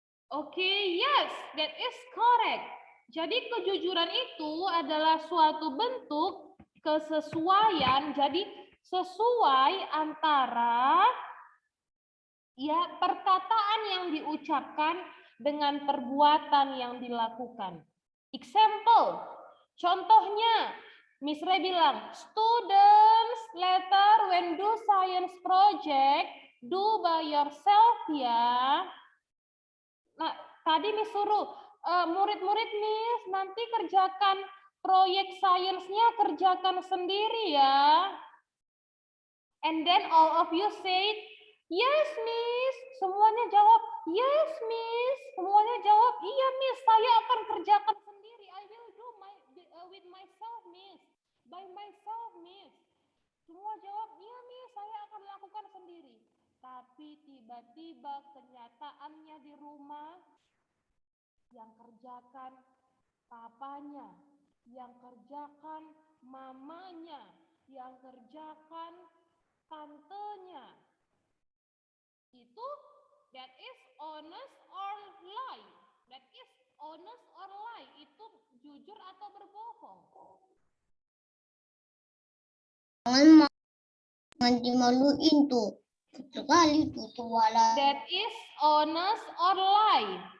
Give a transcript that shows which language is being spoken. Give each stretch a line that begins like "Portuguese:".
Indonesian: Oke, yes, that is correct. Jadi kejujuran itu adalah suatu bentuk kesesuaian, jadi sesuai antara ya perkataan yang diucapkan dengan perbuatan yang dilakukan.
English: Example,
Indonesian: contohnya,
English: Miss Ray bilang, students later when do science project, do by yourself ya.
Indonesian: Nah, tadi Miss suruh, murid-murid Miss, nanti kerjakan proyek sainsnya kerjakan sendiri ya.
English: And then all of you say, yes Miss.
Indonesian: Semuanya jawab,
English: yes Miss.
Indonesian: Semuanya jawab, iya Miss, saya akan kerjakan sendiri.
English: I will do with myself Miss. By myself Miss.
Indonesian: Semua jawab, iya Miss, saya akan lakukan sendiri. Tapi tiba-tiba kenyataannya di rumah, yang kerjakan papanya, yang kerjakan mamanya, yang kerjakan tantenya. Itu
English: that is honest or lie. That is honest or lie.
Indonesian: Itu jujur atau berbohong. Jangan dimaluin tuh. Sekali tuh tuala.
English: That is honest or lie.